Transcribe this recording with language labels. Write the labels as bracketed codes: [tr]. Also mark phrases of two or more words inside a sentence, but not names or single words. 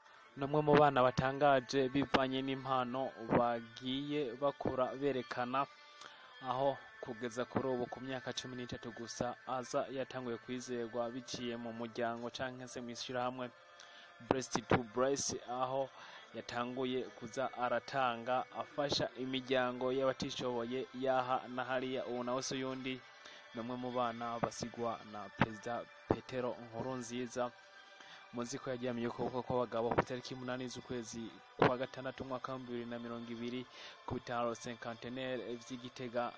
[rn] namwe mu bana batangaje bivanye n'impano bagiye bakura berekana, aho kugeza kuri ubu ku myaka 13 gusa aza yatanguye kwizerwa biciye mu muryango canke se mw'ishirahamwe breast to breast, aho yatanguye kuza aratanga afasha imiryango y'abatishoboye yaha na hariya. Ubu nawe se yundi namwe mu bana basigwa na perezida Petero Nkurunziza, muzi ko yaryamiye ukuboko kw'abagabo ku itariki 8 z'ukwezi kwa gatandatu umwaka wa 2020 ku bitaro cinquantenaire vy'Igitega.